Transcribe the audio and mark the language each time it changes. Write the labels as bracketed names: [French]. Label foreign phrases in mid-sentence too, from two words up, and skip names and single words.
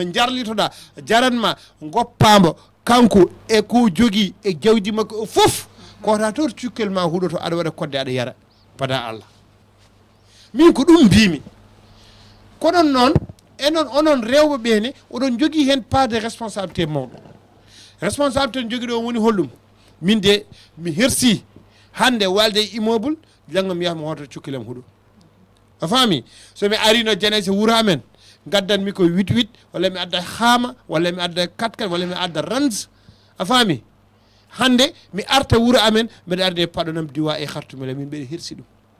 [Fula] en jarlitoɗa jaranma goppamo kanko e ko jogui e jawdi makko o foof kota toon cukkel ma huuɗoto aɗa waɗa kodde aɗa yara pada Allah min ko ɗum mbimi kono noon enon onon rewɓe ɓene oɗon jogui hen [French] part de responsabilité [Fula] mawɗo responsabilité jogui ɗo woni hollum min de mi hersi hande walde immeuble janggo mi yaha mi hoota cukkelem huuɗo a faami somi arino Janayse wuuro amen gaddanmi ko 8 walla mi adda haama walla mi adda 4 walla mi adda range a faami hande mi arta wuuro amen mbeɗa arde paɗonam diwa e hartumela min mbeɗa hirsi ɗum